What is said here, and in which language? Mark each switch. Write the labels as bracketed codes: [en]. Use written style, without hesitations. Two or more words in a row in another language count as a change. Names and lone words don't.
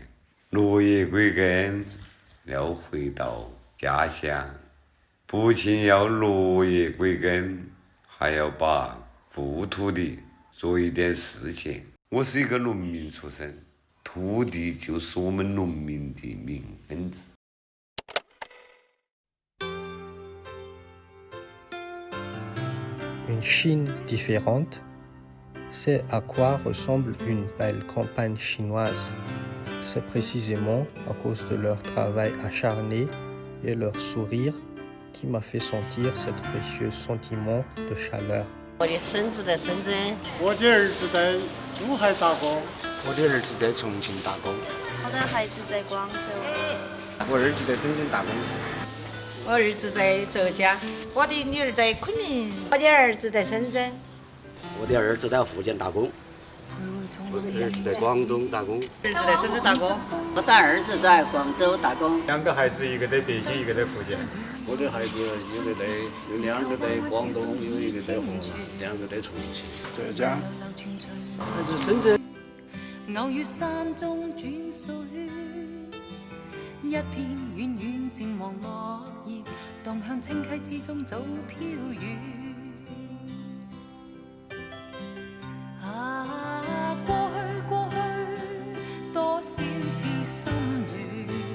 [zh] 落叶归根，要回到家乡，不仅要落叶归根，还要把故土里做一点事情。我是一个农民出身，土地就是我们农民的命根子。 [fr] Une Chine différente, c'est à quoi ressemble une belle campagne chinoise. C'est précisément à cause de leur travail acharné et leur sourire qui m'a fait sentir ce précieux sentiment de chaleur. [zh] 我的孙子在深圳，我的儿子在珠海打工，我的儿子在重庆打工，我的孩子在广州，我儿子在深圳打工。我儿子在浙江，我的女儿在昆明，我的儿子在深圳，我的儿子在福建打工，我的儿子在广东打工，儿子在深圳打工，我的儿子在广州打工，两个孩子一个在北京，一个在福建。我的孩子有两个在广东，有一个在河南，两个在重庆、浙江。孩子深圳。偶遇山中轉水，一片遠遠靜望落葉，蕩向清溪之中早飄遠。啊，過去，多少次心亂。